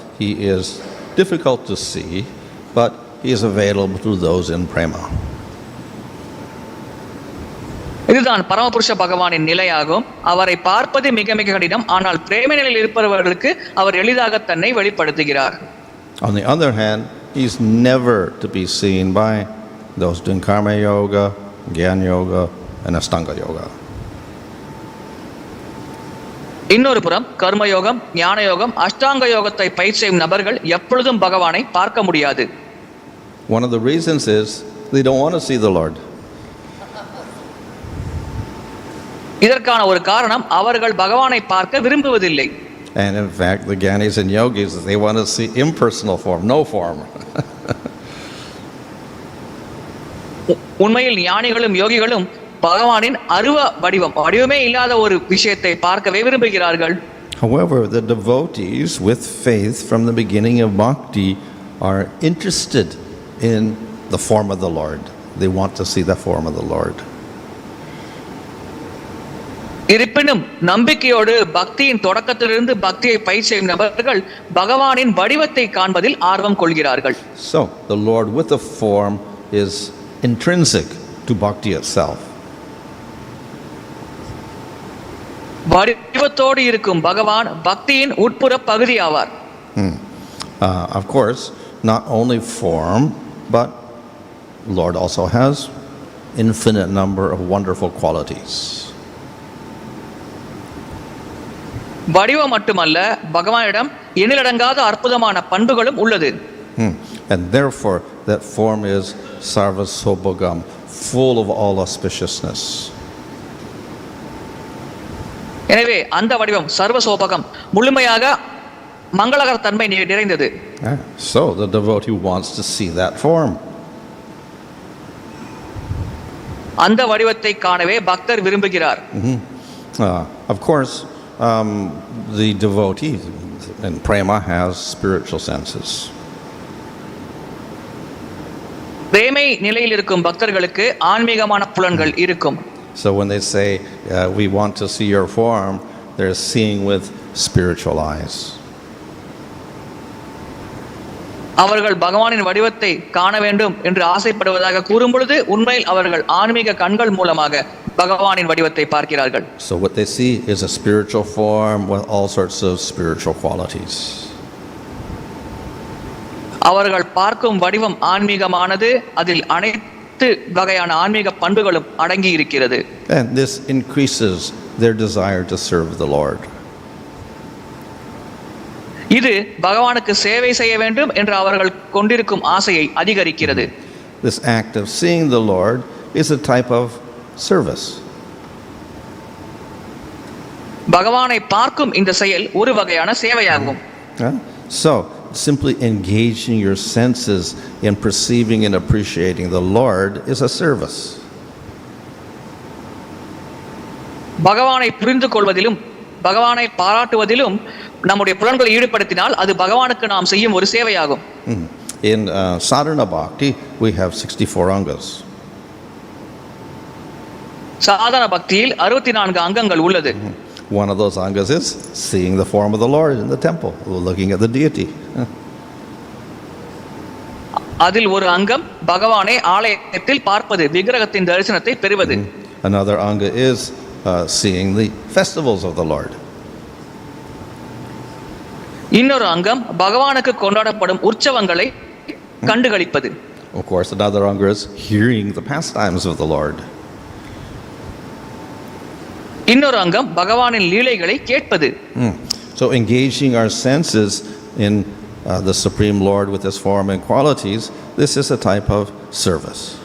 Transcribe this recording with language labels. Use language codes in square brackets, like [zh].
[en] He is difficult to see, but he is available to those in prema. [ta] இதுதான் பரமபுருஷ பகவானின் நிலையாகும். அவரை பார்ப்பது மிக மிக கடினம், ஆனால் பிரேம நிலையில் இருப்பவர்களுக்கு அவர் எளிதாக தன்னை வெளிப்படுத்துகிறார். [en] On the other hand, he is never to be seen by those doing karma yoga, jnana yoga and ashtanga yoga. [ta] இன்னொரு புறம் கர்மயோகம், ஞான யோகம், அஷ்டாங்க யோகத்தை பயிற்சி செய்யும் நபர்கள் எப்பொழுதும் பகவானை பார்க்க முடியாது. [en] One of the reasons is they don't want to see the Lord. [ta] இதற்கான ஒரு காரணம் அவர்கள் பகவானை பார்க்க விரும்புவதில்லை. [en] And in fact, the Gyanis and Yogis, they want to see impersonal form, no form. [ta] உண்மையில் ஞானிகளும் யோகிகளும் பகவானின் அருவ வடிவமே இல்லாத ஒரு விஷயத்தை பார்க்கவே விரும்புகிறார்கள். [en] However, the devotees with faith from the beginning of bhakti are interested in the form of the Lord. They want to see the form of the Lord. [ta] இருப்பினும் நம்பிக்கையோடு பக்தியின் தொடக்கத்திலிருந்து பக்தியை பயிற்சி செய்யும் நபர்கள் பகவானின் வடிவத்தை காண்பதில் ஆர்வம் கொள்கிறார்கள். [en] So, the Lord with the form is intrinsic to bhakti itself. [ta] வடிவத்தோடு இருக்கும் பகவான் பக்தியின் உட்புற பகுதி ஆவார். [en] Of course, not only form, but Lord also has infinite number of wonderful qualities. [ta] வடிவம் மட்டுமல்ல, பகவானிடம் எண்ணிலடங்காத அற்புதமான பண்புகளும் உள்ளது. [en] And therefore, that form is sarva-saubhagam, full of all auspiciousness. [ta] எனவே அந்த வடிவம் சர்வ-சௌபகம், முழுமையாக மங்களகர தன்மை நிறைந்தது. [en] So the devotee wants to see that form. [ta] அந்த வடிவத்தை காணவே பக்தர் விரும்புகிறார். [en] Of course, the devotee in prema has spiritual senses. [ta] பிரேமை நிலையில் இருக்கும் பக்தர்களுக்கு ஆன்மீகமான புலன்கள் இருக்கும். [en] So when they say, we want to see your form, they're seeing with spiritual eyes. [ta] அவர்கள் பகவானின் வடிவத்தை காண வேண்டும் என்று ஆசைப்படுவதாக கூறும் பொழுது உண்மையில் அவர்கள் ஆன்மீக கண்கள் மூலமாக பகவானின் வடிவத்தை பார்க்கிறார்கள். [en] So what they see is a spiritual form with all sorts of spiritual qualities. [ta] அவர்கள் பார்க்கும் வடிவம் ஆன்மீகமானது, அதில் அனைத்து வகையான ஆன்மீக பண்புகளும் அடங்கி இருக்கிறது. [en] And this increases their desire to serve the Lord. [ta] இது பகவானுக்கு சேவை செய்ய வேண்டும் என்று அவர்கள் கொண்டிருக்கும் ஆசையை அதிகரிக்கிறது. [en] This act of seeing the Lord is a type of service. [ta] பகவானை பார்க்கும் இந்த செயல் ஒரு வகையான சேவையாகும். [en] So, simply engaging your senses in perceiving and appreciating the Lord is a service. [ta] பகவானை புரிந்து கொள்வதிலும் பகவானை பாராட்டுவதிலும் நம்முடைய புலன்களை ஈடுபடுத்தினால் அது பகவானுக்கு நாம் செய்யும் ஒரு சேவையாகும். [en] In sadhana bhakti, we have 64 angas. [ta] சாதன பக்தியில் 64 அங்கங்கள் உள்ளது. [en] One of those angas is seeing the form of the Lord in the temple, looking at the deity. [ta] அதில் ஒரு அங்கம் பகவானை ஆலயத்தில் பார்ப்பது, விக்கிரகத்தின் தரிசனத்தை பெறுவது. [en] Another anga is seeing the festivals of the Lord. [ta] இன்னொரு அங்கம் பகவானுக்கு கொண்டாடப்படும் உற்சவங்களை கண்டுகளிப்பது. [en] Of course, another anga is hearing the pastimes of the Lord. [ta] இன்னொரு அங்கம் பகவானின் லீலைகளை கேட்பது. [en] So engaging our senses in the Supreme Lord with His form and qualities, this is a type of service.